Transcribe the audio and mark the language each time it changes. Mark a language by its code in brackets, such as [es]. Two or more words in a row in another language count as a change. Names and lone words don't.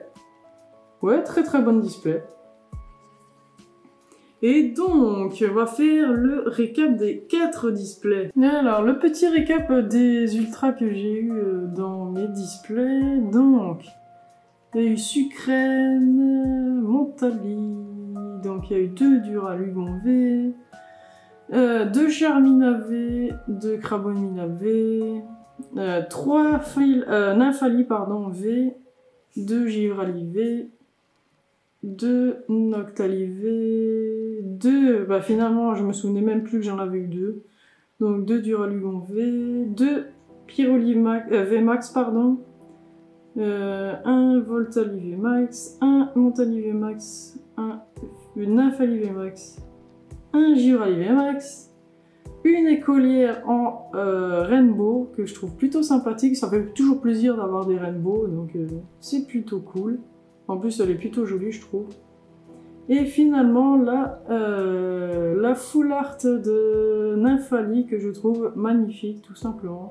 [fr] Ouais, très très bonne display. Et donc, on va faire le récap des 4 displays. Alors, le petit récap des ultras que j'ai eu dans mes displays. Donc, il y a eu Sucrène, Montali. Donc, il y a eu 2 Duralugon V. 2 Charmina V, 2 Crabomina V, 3 Nymphali pardon, V, 2 Givrali V, 2 Noctali V, 2, bah finalement je me souvenais même plus que j'en avais eu 2, donc 2 Duralugon V, 2 Pyroli V Max pardon, 1 Voltali V Max, 1 Montali V Max, 1 Nymphali V Max, un Givrali VMAX, une écolière en Rainbow que je trouve plutôt sympathique, ça fait toujours plaisir d'avoir des Rainbow, donc c'est plutôt cool. En plus elle est plutôt jolie je trouve. Et finalement la [en] full art [fr] de Nymphali que je trouve magnifique tout simplement.